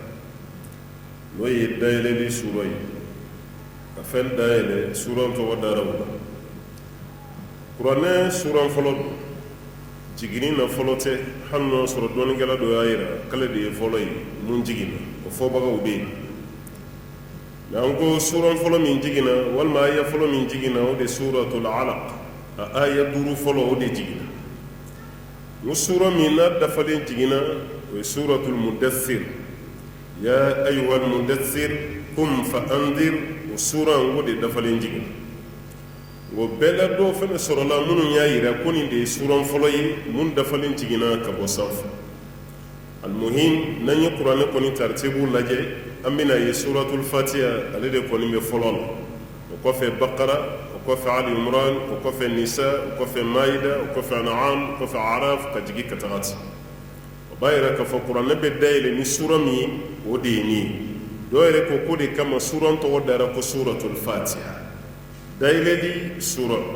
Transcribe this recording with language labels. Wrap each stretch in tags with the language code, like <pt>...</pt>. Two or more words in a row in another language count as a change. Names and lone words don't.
<bm>n'o ye dayɛlɛli sura ye ka fɛn dayɛlɛ suran tɔgɔ dara o la kuranɛ suran fɔlɔ don jigini na fɔlɔ tɛ hali n'o sɔrɔ dɔɔnikɛla dɔ y'a jira k'ale de ye fɔlɔ ye mun jiginna o fɔbagaw bɛ yen mɛ an ko suran fɔlɔ min jiginna walima aya fɔlɔ min jiginna o de suratul alaq a aya duuru fɔlɔ o de jiginna n sura min n'a dafalen jiginna o ye suratul mudaththir</bm> <ar>يا أيها المدثر قم فأنذر</ar> <bm>o sura o de dafalen jiginna o bɛɛ la dɔw fɛnɛ sɔrɔla minnu y'a yira ko nin de ye suran fɔlɔ ye mun dafalen jiginna ka bɔ sanfɛ almuhim n'an ye kuranɛ kɔni taritibu lajɛ an bɛna ye suratul fatiha ale de kɔni bɛ fɔlɔ la o kɔfɛ bakara o kɔfɛ ali imran o kɔfɛ nisa o kɔfɛ maida o kɔfɛ an'am o kɔfɛ araf ka jigin ka taga ten o b'a yira k'a fɔ kuranɛ bɛ dayɛlɛ ni sura min ye o de ye nin ye dɔw yɛrɛ ko k'o de kama suran tɔgɔ dara ko suratul fatiha dayɛlɛli sura</bm>